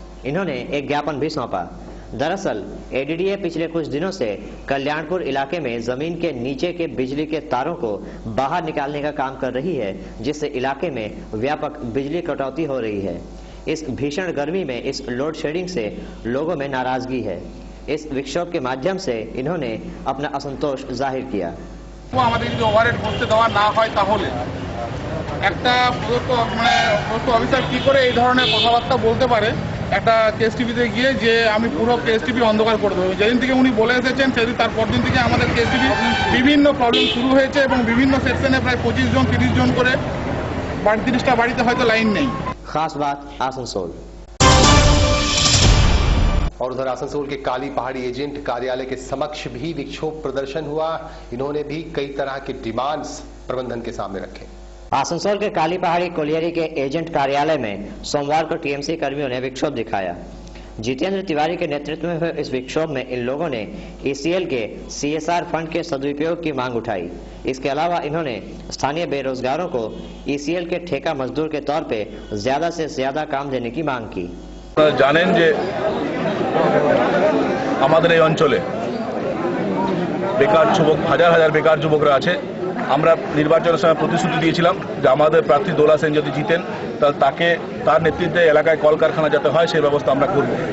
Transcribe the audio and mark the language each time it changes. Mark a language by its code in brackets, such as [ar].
[hi] इन्होंने एक ज्ञापन भी सौंपा। दरअसल एडीडीए पिछले कुछ दिनों से कल्याणपुर इलाके में जमीन के नीचे के बिजली के तारों को बाहर निकालने का काम कर रही है, जिससे इलाके में व्यापक बिजली कटौती हो रही है। इस भीषण गर्मी में इस लोड शेडिंग से लोगों में नाराजगी है। इस विक्षोभ के माध्यम से इन्होंने अपना असंतोष जाहिर किया। [bn] আমাদের যদি ওভারহেড বসতে দেওয়া না হয় তাহলে একটা প্রদত্ত অফিসার কি করে এই ধরনের কথাবার্তা বলতে পারে একটা কেএসটিভিতে গিয়ে যে আমি পুরো কেএসটিভি অন্ধকার করে দেবো। যেদিন থেকে উনি বলে এসেছেন সেদিন তারপর দিন থেকে আমাদের কেএসটিভি বিভিন্ন প্রবলেম শুরু হয়েছে এবং বিভিন্ন সেকশনে প্রায় 25 জন 30 জন করে 30টা বাড়িতে হয়তো লাইন নেই। [hi] खास बात आसनसोल। और उधर आसनसोल के काली पहाड़ी एजेंट कार्यालय के समक्ष भी विक्षोभ प्रदर्शन हुआ। इन्होंने भी कई तरह के डिमांड्स प्रबंधन के सामने रखे। आसनसोल के काली पहाड़ी कोलियरी के एजेंट कार्यालय में सोमवार को टीएमसी कर्मियों ने विक्षोभ दिखाया। जितेंद्र तिवारी के नेतृत्व में हुए इस विक्षोभ में इन लोगों ने ईसीएल के सीएसआर फंड के सदुपयोग की मांग उठाई। इसके अलावा इन्होंने स्थानीय बेरोजगारों को ईसीएल के ठेका मजदूर के तौर पे ज्यादा से ज्यादा काम देने की मांग की। [bn] জানেন যে আমাদের এই অঞ্চলে বেকার যুবক হাজার হাজার বেকার যুবকরা আছে। আমরা নির্বাচনের সময় প্রতিশ্রুতি দিয়েছিলাম যে আমাদের প্রার্থী দোলা সেন যদি জিতেন তাহলে তার নেতৃত্বে এলাকায় কলকারখানা যাতে হয় সেই ব্যবস্থা আমরা করব।